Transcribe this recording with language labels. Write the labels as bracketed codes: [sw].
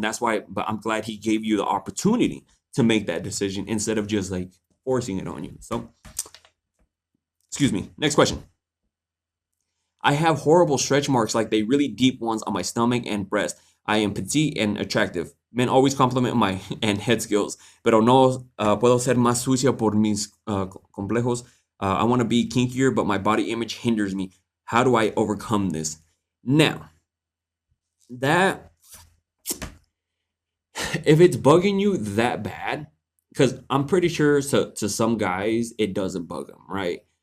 [en] That's why, but I'm glad he gave you the opportunity to make that decision instead of just like forcing it on you. So, excuse me. Next question. I have horrible stretch marks, like they really deep ones on my stomach and breast. I am petite and attractive. Men always compliment my and head skills, [es] pero no puedo ser más sucia por mis complejos. [en] I want to be kinkier, but my body image hinders me. How do I overcome this? Now, that, if it's bugging you that bad, because I'm pretty sure to some guys it doesn't bug them, right?